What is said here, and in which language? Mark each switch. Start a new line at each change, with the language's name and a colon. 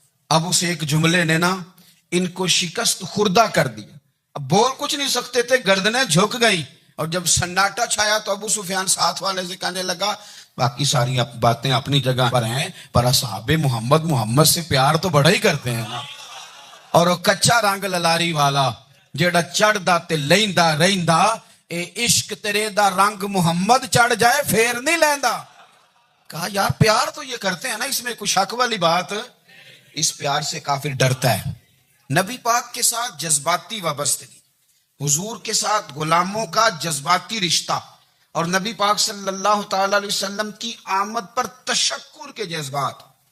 Urdu: اب اس ایک جملے نے نا ان کو شکست خوردہ کر دیا. اب بول کچھ نہیں سکتے تھے, گردنیں جھک گئی. اور جب سناٹا چھایا تو ابو سفیان ساتھ والے سے کہنے لگا باقی ساری باتیں اپنی جگہ پر ہیں, پر اصحاب محمد سے پیار تو بڑا ہی کرتے ہیں نا.
Punjabi: اور وہ کچا رنگ للاری والا جیڑا چڑھ دا تے لیندا رہندا, اے عشق تیرے دا رنگ محمد چڑھ جائے پھر نہیں لیندا.
Urdu: کہا یار پیار تو یہ کرتے ہیں نا, اس میں کوئی شک والی بات. اس پیار سے کافر ڈرتا ہے. نبی پاک کے ساتھ جذباتی وابستگی, حضور کے ساتھ غلاموں کا جذباتی رشتہ, اور نبی پاک صلی اللہ تعالی علیہ وسلم کی آمد پر تشکر کے جذبات.